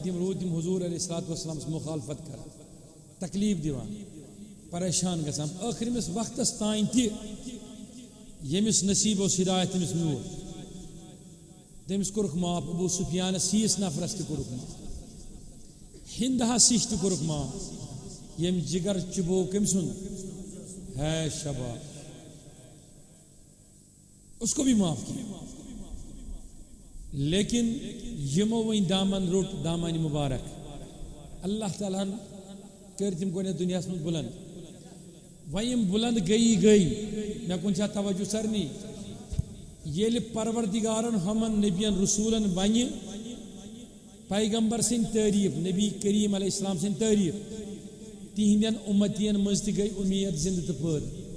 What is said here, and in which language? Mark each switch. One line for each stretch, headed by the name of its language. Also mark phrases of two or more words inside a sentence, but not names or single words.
Kashmiri: تِم روٗدۍ تِم حضوٗر
Arabic: علیہ الصلوٰتُ وسلامس
Kashmiri: مُخالفت کران تکلیٖف دِوان پریشان گژھان ٲخرِمِس وقتس تانۍ تہِ ییٚمِس نصیٖب اوس ہدایت تٔمِس میوٗل تٔمِس کوٚرُکھ معاف ابوٗ سفیانس ہِیِس نفرس تہِ کوٚرُکھ معاف ہندہس ہِش تہِ کوٚرُکھ معاف ییٚمۍ جگر چُبو کٔمۍ سُنٛد ہے شباب
Urdu: اس کو بھی معاف کیا لیکن
Kashmiri: یمو وۄنۍ دامن روٚٹ دامن مبارک اللہ تعالیٰ ہن کٔرۍ تِم گۄڈنیٚتھ دُنیاہس منٛز بُلنٛد وۄنۍ یِم بُلنٛد گٔیی مےٚ کُن چھا توجہ سارنٕے ییٚلہِ پروردگارن ہُمن نبین رسوٗلن ونہِ پیغمبر سٕنٛدۍ تعریٖف نبی کریم
Arabic: علیہ السلام
Kashmiri: سٕنٛدۍ تعریٖف تِہنٛدٮ۪ن اُمتین منٛز تہِ گٔے اُمید زندٕ تہٕ پٲدٕ